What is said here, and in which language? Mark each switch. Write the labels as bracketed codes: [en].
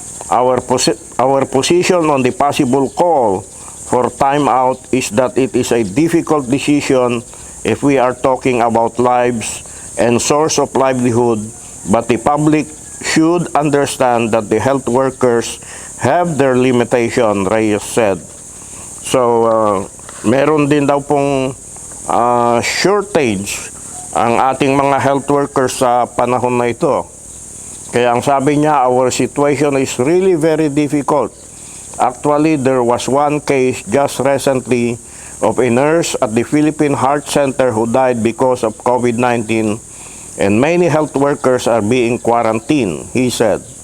[en] Our position on the possible call for timeout is that it is a difficult decision if we are talking about lives and source of livelihood, but the public should understand that the health workers have their limitation, Reyes said. [tl] So, meron din daw pong shortage ang ating mga health workers sa panahon na ito. Kaya ang sabi niya, [en] our situation is really very difficult. Actually, there was one case just recently of a nurse at the Philippine Heart Center who died because of COVID-19, and many health workers are being quarantined, he said.